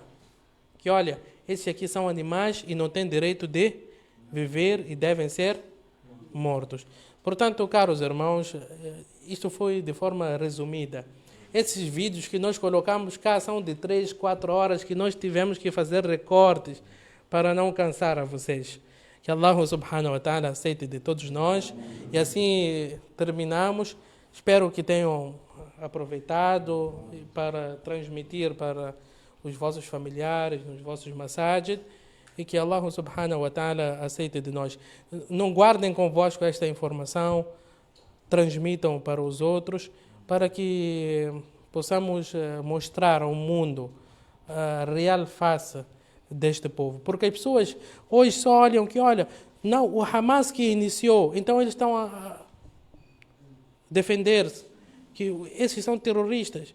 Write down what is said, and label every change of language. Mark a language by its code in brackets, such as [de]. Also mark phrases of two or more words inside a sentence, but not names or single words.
[pt] Que olha, esses aqui são animais e não têm direito de viver e devem ser mortos. Portanto, caros irmãos, isto foi de forma resumida. Esses vídeos que nós colocamos cá são de 3, 4 horas que nós tivemos que fazer recortes para não cansar a vocês. Que Allah [ar] سبحانه وتعالى [pt] aceite de todos nós. E assim terminamos. Espero que tenham aproveitado para transmitir para os vossos familiares, nos vossos masajid, e que Allah [ar] سبحانه وتعالى [pt] aceite de nós. Não guardem convosco esta informação, transmitam para os outros, para que possamos mostrar ao mundo a real face deste povo. Porque as pessoas hoje só olham que, olha, não, o Hamas que iniciou, então eles estão a defender-se, que esses são terroristas.